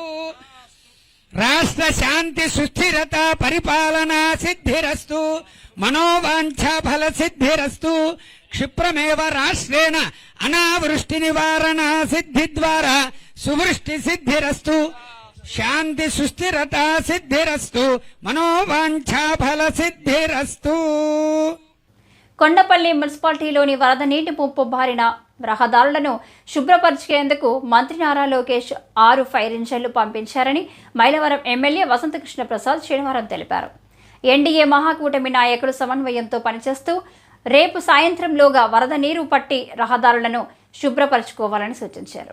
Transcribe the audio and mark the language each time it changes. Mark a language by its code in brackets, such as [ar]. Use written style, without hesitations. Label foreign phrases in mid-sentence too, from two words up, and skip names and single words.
[sa] राष्ट्र शांति सुस्थिरता परिपालना सिद्धिरस्तु मनोवांछा फल सिद्धिरस्तु क्षिप्रमेव राष्ट्रेण अनावृष्टि निवारण सिद्धि द्वारा सुवृष्टि सिद्धिरस्तु शांति सुस्थिरता सिद्धिरस्तु मनोवांछा फल सिद्धिरस्तु [te] కొండపల్లి మున్సిపాలిటీలోని వరద నీటి ముంపు బారిన రహదారులను శుభ్రపరిచేందుకు మంత్రి నారా లోకేష్ 6 ఫైర్ ఇంజన్లు పంపించారని మైలవరం ఎమ్మెల్యే వసంతకృష్ణ ప్రసాద్ శనివారం తెలిపారు. ఎన్డీఏ మహాకూటమి నాయకులు సమన్వయంతో పనిచేస్తూ రేపు సాయంత్రంలోగా వరద నీరు పట్టి రహదారులను శుభ్రపరచుకోవాలని సూచించారు.